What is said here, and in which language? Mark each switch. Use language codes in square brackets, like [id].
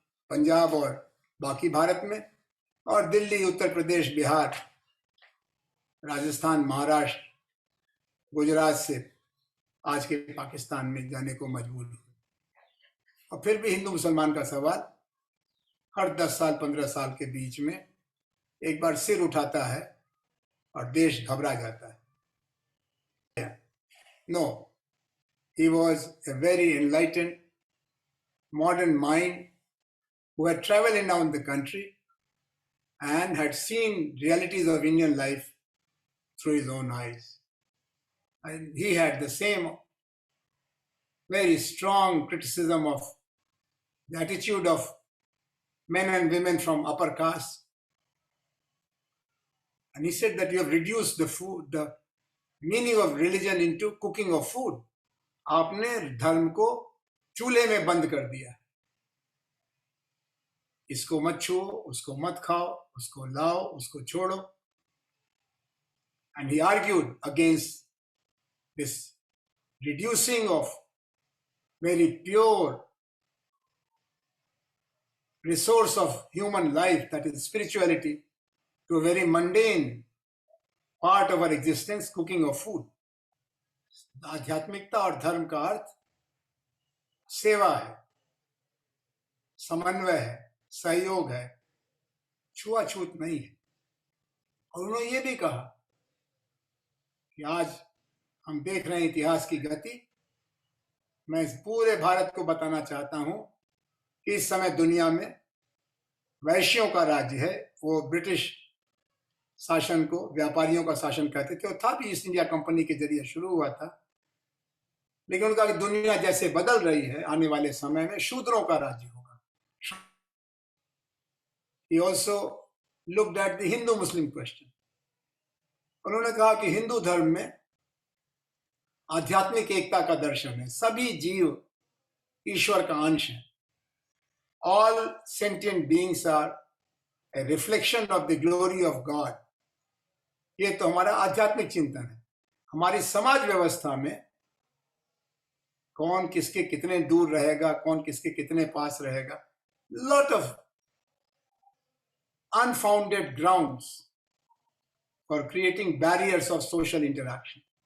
[hi] पंजाब और बाकी भारत में, और दिल्ली, उत्तर प्रदेश, बिहार, राजस्थान, महाराष्ट्र, गुजरात से आज के पाकिस्तान में जाने को मजबूर हुए। और फिर भी हिंदू मुसलमान का सवाल हर 10 साल 15 साल के बीच में एक बार सिर उठाता है और देश घबरा जाता है। [en] No, he was a very enlightened modern mind who had traveled around the country and had seen realities of Indian life through his own eyes. And he had the same very strong criticism of the attitude of men and women from upper caste. And he said that you have reduced the meaning of religion into cooking of food. [hi] आपने धर्म को चूल्हे में बंद कर दिया। इसको मत छुओ, उसको मत खाओ, उसको लाओ, उसको छोड़ो। [en] And he argued against this reducing of very pure resource of human life, that is spirituality, to a very mundane part of our existence, cooking of food. [hi] आध्यात्मिकता और धर्म का अर्थ सेवा है, समन्वय है, सहयोग है, छुआछूत नहीं है। और उन्होंने ये भी कहा कि आज हम देख रहे हैं इतिहास की गति। मैं इस पूरे भारत को बताना चाहता हूं कि इस समय दुनिया में वैश्यों का राज्य है। वो ब्रिटिश शासन को व्यापारियों का शासन कहते थे, और था भी ईस्ट इंडिया कंपनी के जरिए शुरू हुआ था। लेकिन उनका दुनिया जैसे बदल रही है, आने वाले समय में शूद्रों का राज्य होगा। [en] He also looked at the Hindu-Muslim question. [hi] उन्होंने कहा कि हिंदू धर्म में आध्यात्मिक एकता का दर्शन है, सभी जीव ईश्वर का अंश हैं। [en] All sentient beings are a reflection of the glory of God. [hi] ये तो हमारा आध्यात्मिक चिंतन है। हमारी समाज व्यवस्था में कौन किसके कितने दूर रहेगा, कौन किसके कितने पास रहेगा, [en] lot of unfounded grounds for creating barriers of social interaction.